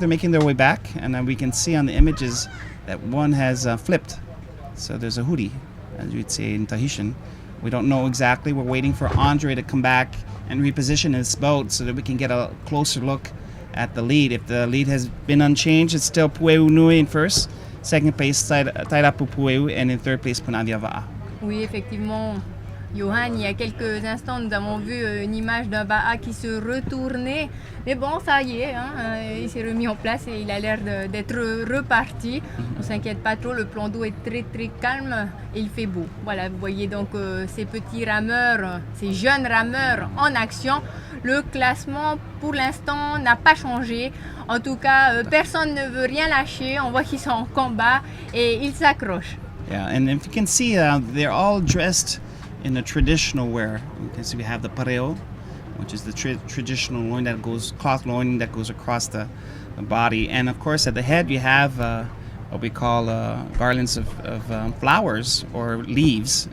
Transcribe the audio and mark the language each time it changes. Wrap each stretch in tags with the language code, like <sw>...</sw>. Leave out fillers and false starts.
<en>They're making their way back, and we can see on the images that one has flipped. So there's a huri, as you'd say in Tahitian, We don't know exactly. We're waiting for Andre to come back and reposition his boat so that we can get a closer look at the lead. If the lead has been unchanged, it's still Pueu Nui in first. Second place, Tairapu Pueu, and in third place, Punavia Va'a.</en> <fr>Oui, effectivement, Johan, il y a quelques instants, nous avons vu une image d'un Ba'a qui se retournait. Mais bon, ça y est, il s'est remis en place et il a l'air d'être reparti. On ne s'inquiète pas trop, le plan d'eau est très très calme et il fait beau. Voilà, vous voyez donc ces petits rameurs, ces jeunes rameurs en action. Le classement, pour l'instant, n'a pas changé. En tout cas, personne ne veut rien lâcher. On voit qu'ils sont en combat et ils s'accrochent.</fr> <en>Yeah, and if you can see, they're all dressed in the traditional wear. You can see we have the pareo, which is the traditional loin that goes, cloth loin that goes across the body. And of course, at the head, you have what we call garlands of flowers or leaves.</en>